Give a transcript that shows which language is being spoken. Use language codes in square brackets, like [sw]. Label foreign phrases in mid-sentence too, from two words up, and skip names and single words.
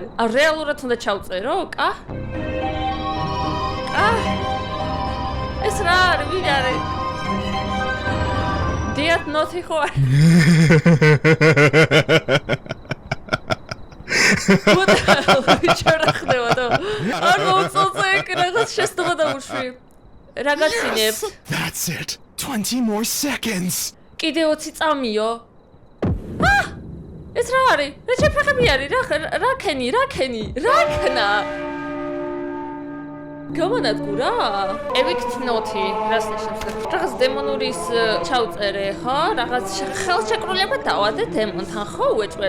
[ka] რეალურად უნდა ჩავწერო? ეს რა არის? ვინ არის? დიათ ნოთი ხო არის? რა ხდება და არ მოუწოდე რაღაც შეცდომა დავუშვი. რა გაცინებთ? [en] That's it. 20 more seconds. [ka] კიდე 20 წამიო. ეს რა არის? რა შეფრახები არის? რა ქნა? გამონადგურა? Evict note, რას ნიშნავს? რაღაც დემონურის ჩავწერე, ხო? რაღაც ხელშეკრულება დავადე დემონთან, ხო, უეჭველ?